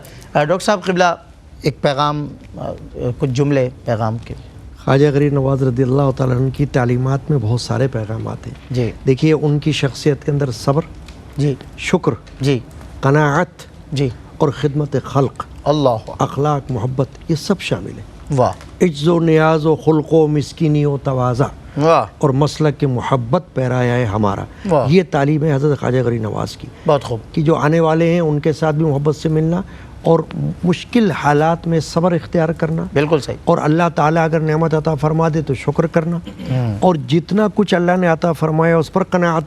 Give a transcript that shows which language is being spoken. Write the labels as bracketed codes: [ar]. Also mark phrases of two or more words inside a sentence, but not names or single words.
[ur] ڈاکٹر صاحب قبلہ ایک پیغام، کچھ جملے پیغام کے. خواجہ غریب نواز [ar] رضی اللہ تعالیٰ عنہ [ur] کی تعلیمات میں بہت سارے پیغامات ہیں. جی دیکھیے ان کی شخصیت کے اندر صبر، جی شکر، جی قناعت، جی اور خدمت خلق، اللہ، اخلاق، محبت، یہ سب شامل ہیں. واہ. عجز و نیاز و خلق و مسکینی و تواضع، واہ. اور مسلک کے محبت پیرایا ہے ہمارا. یہ تعلیم ہے حضرت خواجہ غریب نواز کی. بہت خوب. کہ جو آنے والے ہیں ان کے ساتھ بھی محبت سے ملنا اور مشکل حالات میں صبر اختیار کرنا. بالکل صحیح. اور اللہ تعالیٰ اگر نعمت عطا فرما دے تو شکر کرنا، اور جتنا کچھ اللہ نے عطا فرمایا اس پر قناعت کرنا.